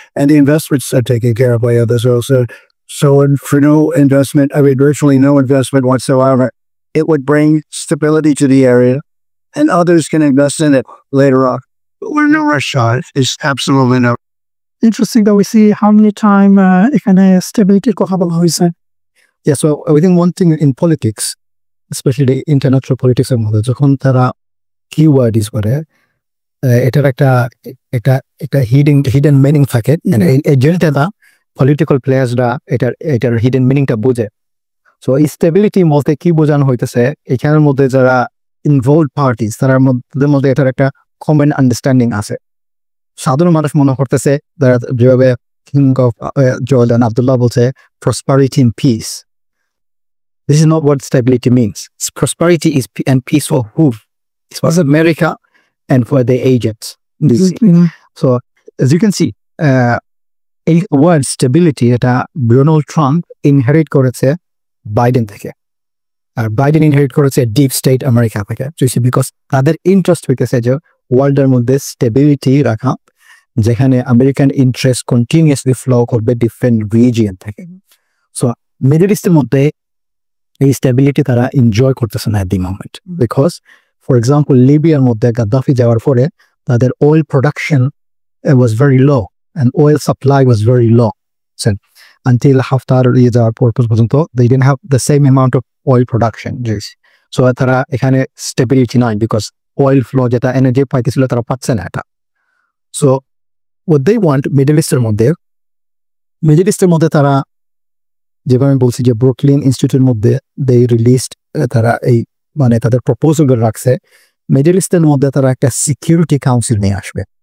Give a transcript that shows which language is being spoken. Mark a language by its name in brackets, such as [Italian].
[English] And the investments are taken care of by others also. So for no investment, I mean, virtually no investment whatsoever, it would bring stability to the area and others can invest in it later on. But we're no rush on it. It's absolutely no. Interesting that we see how many time [Bangla] এখানে [English] stability [Bangla] কথা বলা হয়েছে। [English] Yeah, so I think one thing in politics, especially international politics [Bangla] এর মধ্যে, যখন তারা keyword use করে, এটার একটা হিডেন মিনিং থাকে। এই জন্যটা পলিটিক্যাল প্লেয়ার্সরা এটার হিডেন মিনিংটা বোঝে। সো স্টেবিলিটি বলতে কি বোঝানো হইতেছে, এখানের মধ্যে যারা ইনভলভ পার্টিস তার মধ্যে এটার একটা কমন আন্ডারস্ট্যান্ডিং আছে। সাধারণ মানুষ মনে করতেছে, যেভাবে কিং অফ জর্ডান আব্দুল্লাহ বলছে, [English] prosperity and peace. This is not what stability means. Prosperity is and peace for who? It's for America and for the agents. So as you can see, [Bangla] এই word stability এটা Donald Trump inherit করেছে Biden থেকে, আর Biden inherit করেছে deep state America থেকে। Because তাদের interest হইতেছে যে ওয়ার্ল্ডের মধ্যে স্টেবিলিটি রাখা, যেখানে আমেরিকান ইন্টারেস্ট কন্টিনিউয়াসলি ফ্লো করবে ডিফারেন্ট রিজিয়ন থেকে। সো মিডল ইস্টের মধ্যে এই স্টেবিলিটি তারা এনজয় করতেছে না এট the moment, because for example লিবিয়ার মধ্যে গাদ্দাফি যাওয়ার পরে তাদের oil production [English] was very low and oil supply was very low. So until Haftar [Bangla] যাওয়ার পর্যন্ত [English] they didn't have the same amount of oil production. [Bangla] So তারা এখানে স্টেবিলিটি নাই, বিকজ oil flow যেটা এনার্জি পাইতেছিল তারা পাচ্ছে না এটা। [English] So what they want [Bangla] middle ইস্টের মধ্যে তারা, যেভাবে আমি বলছি যে ব্রুকলিন ইনস্টিটিউটের মধ্যে [English] they released, [Bangla] তারা এই মানে তাদের প্রপোজাল রাখছে মিডল ইস্টের মধ্যে তারা একটা সিকিউরিটি কাউন্সিল নিয়ে আসবে।